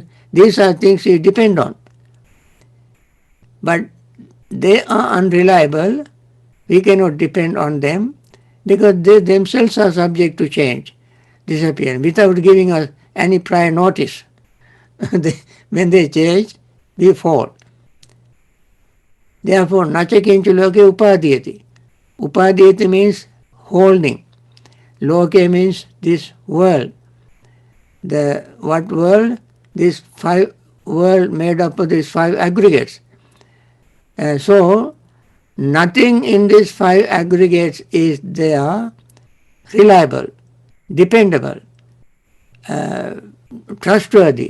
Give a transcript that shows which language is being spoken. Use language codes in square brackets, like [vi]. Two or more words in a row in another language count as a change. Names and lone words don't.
[en] These are things we depend on. But they are unreliable. We cannot depend on them because they themselves are subject to change, disappear, without giving us any prior notice. When they change, we fall. Therefore, [pi] nacha kincha loke upadhyati. [en] Upadhyati means holding. Loke means this world. The what world? This five world made up of these five aggregates. So, nothing in these five aggregates is there reliable, dependable, trustworthy.